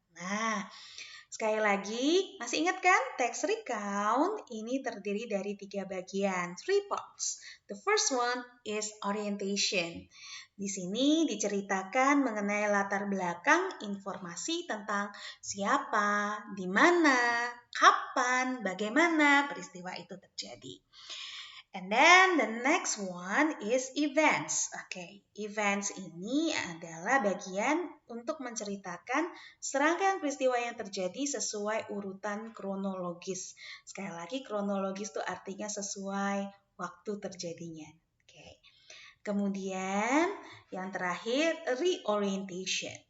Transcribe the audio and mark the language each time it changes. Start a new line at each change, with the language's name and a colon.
Indonesian: Nah, sekali lagi, masih ingat kan? Text recount ini terdiri dari 3 bagian, 3 parts.
English: The first one is orientation.
Indonesian: Di sini diceritakan mengenai latar belakang informasi tentang siapa, di mana, kapan, bagaimana peristiwa itu terjadi.
English: And then the next one is events.
Indonesian: Oke, events ini adalah bagian untuk menceritakan serangkaian peristiwa yang terjadi sesuai urutan kronologis. Sekali lagi, kronologis itu artinya sesuai waktu terjadinya. Oke. Kemudian yang terakhir, reorientation.